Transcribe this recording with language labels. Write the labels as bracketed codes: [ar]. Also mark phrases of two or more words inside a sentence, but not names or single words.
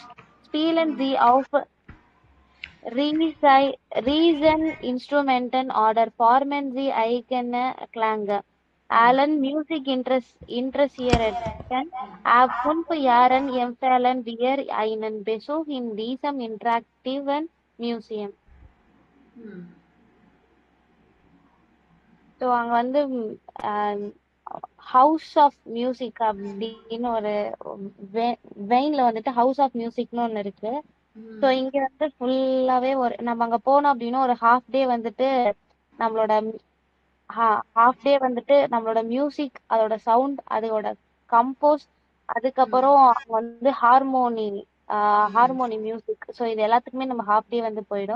[de] Spielen sie auf Rieseninstrumenten oder formen sie eigene Klänge? Allen Musikinteressierten ab 5 Jahren empfehlen wir einen Besuch in diesem interaktiven Museum. [ta] ஸோ அங்கே வந்து ஹவுஸ் ஆஃப் மியூசிக் அப்படின்னு ஒரு வெயின்ல வந்துட்டு ஹவுஸ் ஆஃப் மியூசிக்னு ஒன்று இருக்கு. ஸோ இங்க வந்து ஃபுல்லாவே நம்ம அங்க போனோம் அப்படின்னா ஒரு [en] half day [ta] வந்துட்டு நம்மளோட மியூசிக், அதோட சவுண்ட், அதோட கம்போஸ், அதுக்கப்புறம் அங்க வந்து [en] harmony music, [ta] ஸோ இது எல்லாத்துக்குமே நம்ம [en] half day [ta] வந்து போயிடும்.